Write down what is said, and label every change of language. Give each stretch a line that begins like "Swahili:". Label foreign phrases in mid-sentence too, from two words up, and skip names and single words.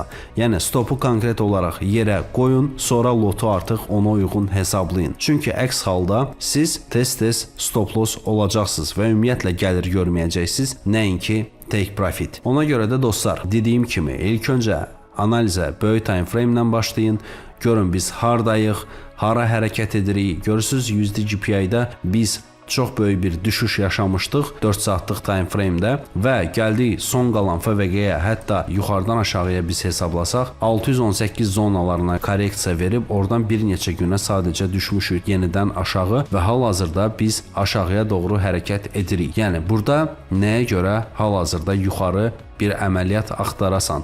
Azerbaijani: Yəni, stopu konkret olaraq yerə qoyun, sonra lotu artıq ona uyğun hesablayın. Çünki əks halda siz tez-tez
English: stop loss
Azerbaijani: olacaqsınız və ümumiyyətlə gəlir görməyəcəksiniz, nəinki
English: take profit.
Azerbaijani: Ona görə də dostlar, dediyim kimi ilk öncə analizə böyük
English: time frame
Azerbaijani: ilə başlayın. Görün biz hardayıq, hara hərəkət edirik. Görürsüz, %GPI-də biz çox böyük bir düşüş yaşamışdıq 4 saatlıq
English: time frame-
Azerbaijani: də və gəldik son qalan FVG-yə, hətta yuxarıdan aşağıya biz hesablasaq 618 zonalarına korreksiya verib oradan bir neçə günə sadəcə düşmüşük yenidən aşağı və hal-hazırda biz aşağıya doğru hərəkət edirik. Yəni burada nəyə görə hal-hazırda yuxarı bir əməliyyat axtarasan.